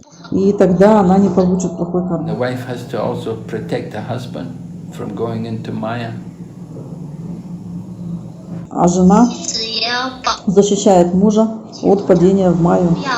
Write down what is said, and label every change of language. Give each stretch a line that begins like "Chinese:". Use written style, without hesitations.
Russian: И тогда она не получит плохой кармы.
English: The wife has to also protect the husband from going into Maya.
Russian: А жена защищает мужа от падения в майю.